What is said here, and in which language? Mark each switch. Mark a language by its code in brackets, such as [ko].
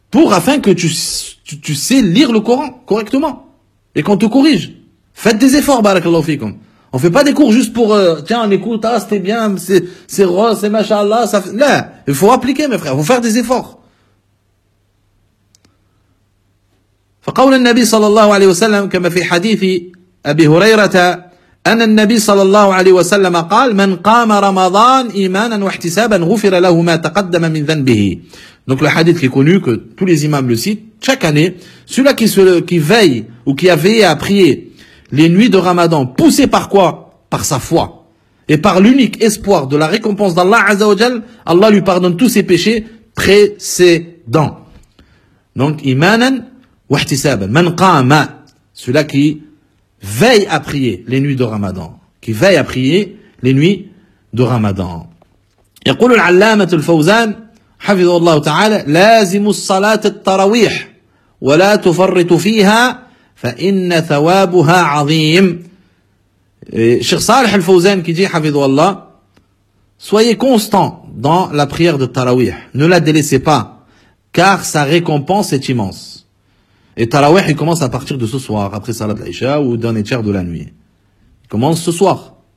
[fr] Afin que tu sais lire le Coran correctement. Et qu'on te corrige. Faites des efforts, [ar] barakallahu fikum. [fr] On fait pas des cours juste pour, tiens, on écoute, ah, c'était bien, c'est rose, c'est machallah, ça fait, là, il faut appliquer, mes frères, il faut faire des efforts. [ar] فقول النبي صلى الله عليه وسلم كما في حديث أبي هريرة أن النبي صلى الله عليه وسلم قال من قام رمضان إيمانا واحتسابا غفر له ما تقدم من ذنبه. [fr] Donc le hadith qui est connu, que tous les imams le citent chaque année, celui-là qui veille ou qui a veillé à prier les nuits de Ramadan, poussé par quoi? Par sa foi et par l'unique espoir de la récompense d'Allah Azza wa Jal, Allah lui pardonne tous ses péchés précédents. Donc [ar] imanan wahtisab, man qama, [fr] celui-là qui veille à prier les nuits de Ramadan, qui veille à prier les nuits de Ramadan. [ar] يقول العلامة الفوزان حفظه الله تعالى لازم الصلاة التراويح ولا تفرط فيها فإن ثوابها عظيم. [fr] Cheikh Salih al-Fawzan qui dit [ar] حفظه الله, [fr] soyez constant dans la prière de Tarawih, ne la délaissez pas, car sa récompense est immense. Et Tarawih, il commence à partir de ce soir, après Salat l'Aïcha ou dernier tiers de la nuit. Il commence ce soir.